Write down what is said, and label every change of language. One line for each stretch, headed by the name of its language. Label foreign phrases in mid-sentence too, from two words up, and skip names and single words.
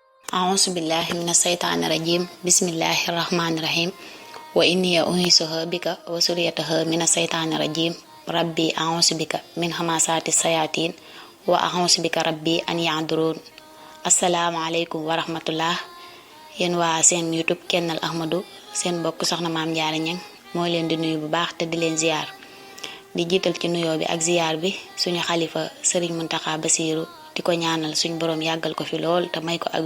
Arabic: أعوذ بالله من الشيطان الرجيم بسم الله الرحمن الرحيم وإني أعيذها بك وذريتها من الشيطان الرجيم ربي أعوذ بك من همزات الشياطين وأعوذ بك ربي أن يحضرون السلام عليكم ورحمة الله
Wolof: yéen waa seen YouTube Kennel Ahmadou seen mbokk soxna maam Jaara Ñang moo leen di nuyu bu baax te di leen ziyaar di jiital ci nuyoo bi ak ziyaar bi suñu xalifa Sëriñ Muntaxa Basiiru di ko ñaanal suñu borom yàggal ko fi lool te may ko ak